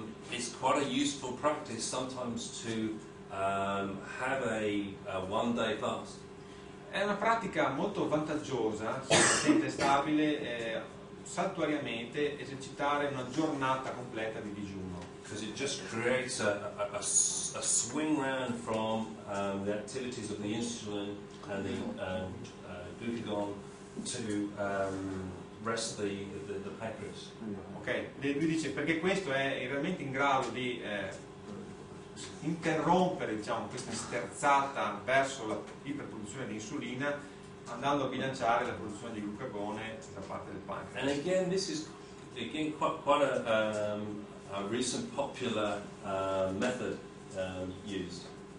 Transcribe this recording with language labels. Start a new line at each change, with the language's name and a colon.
English: it's quite a useful practice sometimes to have a one-day fast.
Italian: è una pratica molto vantaggiosa, se il paziente è stabile, saltuariamente esercitare una giornata completa di digiuno.
English: Because it just creates a swing round from the activities of the insulin and the glucagon to rest the pancreas.
Italian: Ok, lui dice perché questo è realmente in grado di interrompere, diciamo, questa sterzata verso la iperproduzione di insulina, andando a bilanciare la produzione di glucagone da parte del pancreas.
English: And again, this is quite a recent popular method used.